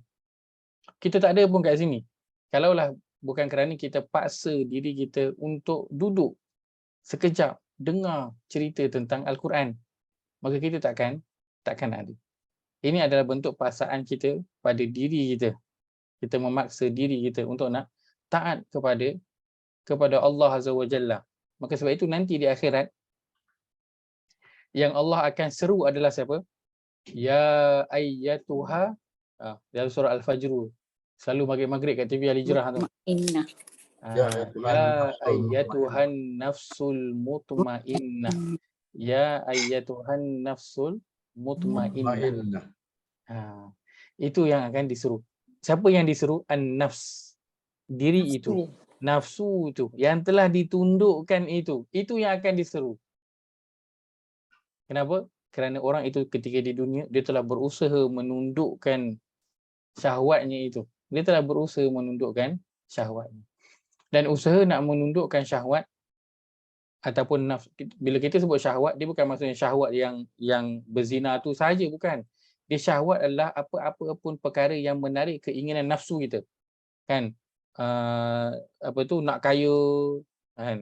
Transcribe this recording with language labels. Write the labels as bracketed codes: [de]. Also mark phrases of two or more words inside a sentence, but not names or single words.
[ms] Kita tak ada pun kat sini. Kalaulah bukan kerana kita paksa diri kita untuk duduk sekejap dengar cerita tentang Al-Quran, maka kita takkan ada. Ini adalah bentuk paksaan kita pada diri kita. Kita memaksa diri kita untuk nak taat kepada Allah [ar] عز وجل. [ms] Maka sebab itu nanti di akhirat yang Allah akan seru adalah siapa? [ar] يا أيتها, [ms] dalam surah Al-Fajr. Selalu maghrib kat TV Al-Hijrah tu. [ar] يا أيتها النفس المطمئنة. يا أيتها النفس المطمئنة. [ms] Itu yang akan diseru. Siapa yang diseru? An-nafs. Diri itu. Nafsu itu. Yang telah ditundukkan itu. Itu yang akan diseru. Kenapa? Kerana orang itu ketika di dunia, dia telah berusaha menundukkan syahwatnya itu. Dia telah berusaha menundukkan syahwatnya. Dan usaha nak menundukkan syahwat ataupun nafsu, bila kita sebut syahwat, dia bukan maksudnya syahwat yang berzina tu sahaja, bukan. Dia syahwat adalah apa-apa pun perkara yang menarik keinginan nafsu kita. Kan? Nak kaya, kan?